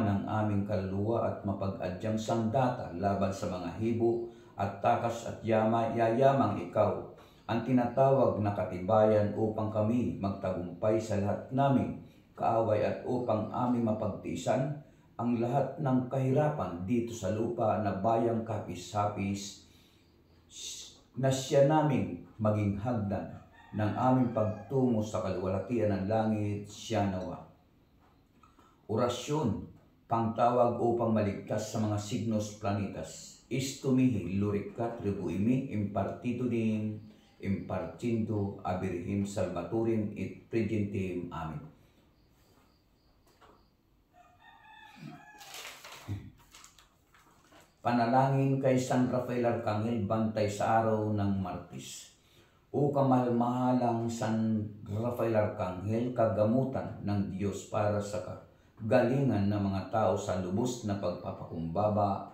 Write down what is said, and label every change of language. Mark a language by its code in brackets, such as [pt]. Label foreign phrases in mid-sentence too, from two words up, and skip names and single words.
[tl] ng aming kaluluwa at mapag-adyang sandata laban sa mga hibo at takas at yayamang ikaw, ang tinatawag na katibayan upang kami magtagumpay sa lahat naming kaaway at upang aming mapagtiisan ang lahat ng kahirapan dito sa lupa na bayang kapis-hapis na siya naming maging hagdan ng aming pagtungo sa kaluwalhatian ng langit, siya nawa. Orasyon, pangtawag upang maligtas sa mga signos planetas. [la] Istumihi luricat tribuimi impartitudim impartindo abirhim salvatorim et pregentem. Amen. [tl] Panalangin kay San Rafael Arkanghel bantay sa araw ng Martes. O kamahal-mahalang San Rafael Arkanghel, kagamutan ng Diyos para sa galingan ng mga tao sa lubos na pagpapakumbaba,